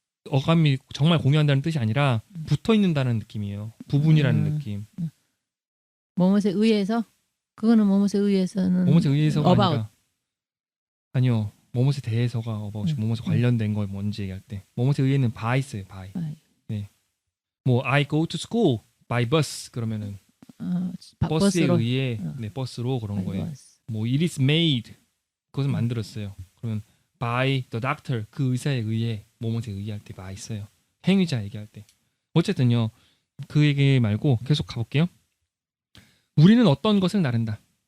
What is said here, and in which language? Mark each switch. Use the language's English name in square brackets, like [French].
[Korean] 어감이 정말 공유한다는 뜻이 아니라 붙어 있는다는 느낌이에요. 부분이라는 느낌. 뭐뭐에 의해서 그거는 뭐뭐에 의해서는 뭐뭐에 의해서가 [English] about. [Korean] 아니라 아니요. 뭐뭐에 대해서가 about 뭐뭐에 관련된 거 뭔지 얘기할 때 뭐뭐에 의해는 by 있어요. [English] by. [Korean] 뭐 [English] I go to school by bus [Korean] 그러면은 버스에 버스로 의해 네, 버스로 그런 [English] by [Korean] 거예요. [English] bus. [Korean] 뭐 [English] it is made [Korean] 그것을 만들었어요. 그러면 [English] by the doctor [Korean] 그 의사에 의해 뭐뭐에 의해 할 때 by 있어요. 행위자 얘기할 때. 어쨌든요. 그 얘기 말고 계속 가볼게요. 우리는 어떤 것을 나른다.